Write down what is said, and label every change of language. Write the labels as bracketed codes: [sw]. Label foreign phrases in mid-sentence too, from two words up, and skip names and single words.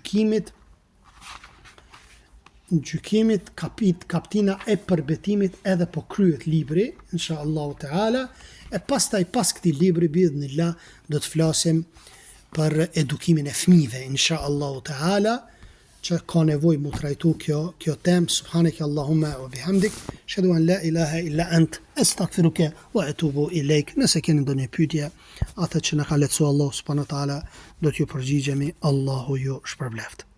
[sq] gjykimit, kaptina e përbetimit edhe po kryet libri, [ar] إن شاء الله تعالى, [sq] e pastaj pas këtij libri biidhnillah do të flasim për edukimin e fëmijëve, [ar] إن شاء الله تعالى, [sq] që ka nevojë mu trajtu kjo temë. [ar] سبحانك اللهم وبحمدك، أشهد أن لا إله إلا أنت، أستغفرك وأتوب إليك. [sq] Nëse keni ndonjë pyetje, atë që na ka lehtësuar Allah [ar] سبحانه وتعالى, [sq] do t'ju përgjigjemi. Allahu ju shpërbleft.